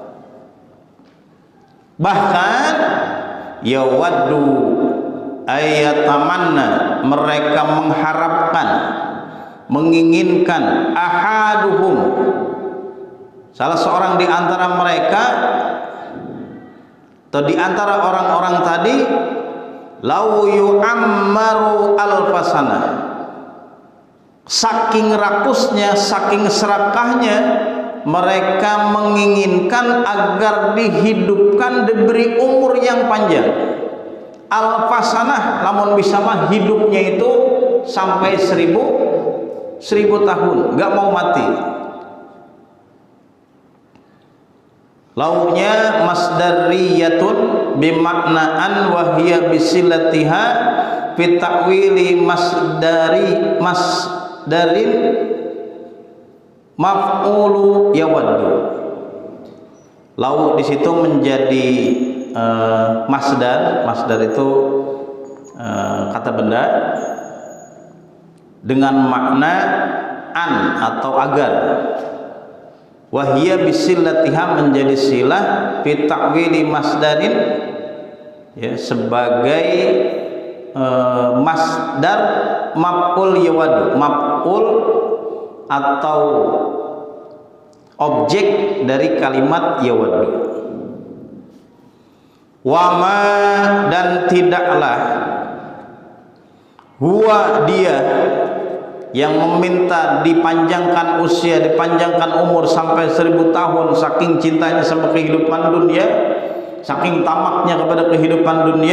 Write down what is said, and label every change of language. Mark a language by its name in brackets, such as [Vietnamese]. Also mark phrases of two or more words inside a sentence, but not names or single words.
[Indonesian] Bahkan [Arabic] يود أي يتمنى, [Indonesian] mereka mengharapkan, menginginkan, ahaduhum, salah seorang di antara mereka atau di antara orang-orang tadi, [Arabic] لو يعمر ألف سنة, [Indonesian] saking rakusnya, saking serakahnya, mereka menginginkan agar dihidupkan, diberi umur yang panjang. Alfasanah, namun bisa mah hidupnya itu sampai 1000 tahun, nggak mau mati. [Arabic] لو مصدرية بمعنى أن وهي بصلتها في تأويل مصدر مفعول يود. [Indonesian] Lau di situ menjadi masdar. Masdar itu kata benda dengan makna an atau agar. [Arabic] وهي بصلتها [Indonesian] menjadi silah [Arabic] في تأويل مصدر, [Indonesian] ya, sebagai [Arabic] مصدر مفعول يود, [Indonesian] maf'ul atau objek dari kalimat yawaddu. Wama, dan tidaklah, huwa dia yang meminta dipanjangkan usia, dipanjangkan umur sampai 1000 tahun, saking cintanya sama kehidupan dunia, saking tamaknya kepada kehidupan dunia.